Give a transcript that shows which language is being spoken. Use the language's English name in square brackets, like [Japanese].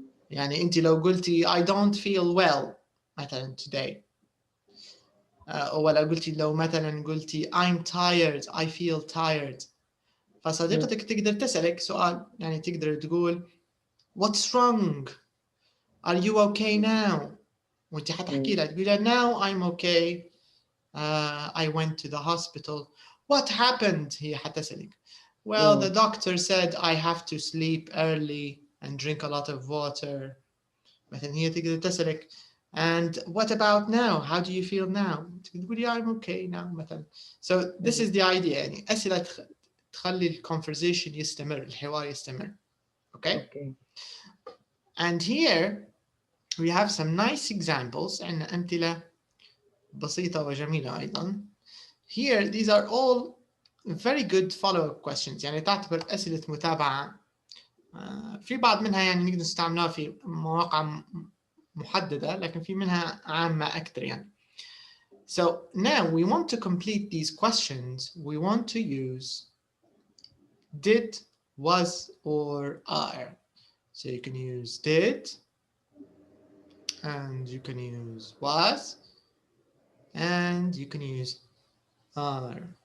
[Arabic] يعني أنت لو قلتي [English] I don't feel well [Arabic] مثلا today، ولا قلتي لو مثلا قلتي [English] I'm tired I feel tired، [Arabic] فصديقتك تقدر تسألك سؤال، يعني تقدر تقول [English] What's wrong? Are you okay now? [Arabic] وانت حتحكي لها تقول لها [English] now I'm okay. I went to the hospital. What happened? [Arabic] هي حتسألك. [English] Well, the doctor said I have to sleep early and drink a lot of water. [Arabic] مثلا هي تقدر تسألك [English] and what about now? How do you feel now? [Arabic] تقولي [English] I'm okay now مثلا. So this is the idea، [Arabic] يعني أسئلة تخلي الconversation يستمر، الحوار يستمر. [English] Okay. And here we have some nice examples. [Arabic] عندنا أمثلة بسيطة وجميلة أيضا. [English] Here these are all very good follow-up questions، [Arabic] يعني تعتبر أسئلة متابعة. في بعض منها يعني نقدر نستعملها في مواقع محددة، لكن في منها عامة أكثر يعني. [English] So now we want to complete these questions. We want to use did, was, or are. So you can use did, and you can use was, and you can use are.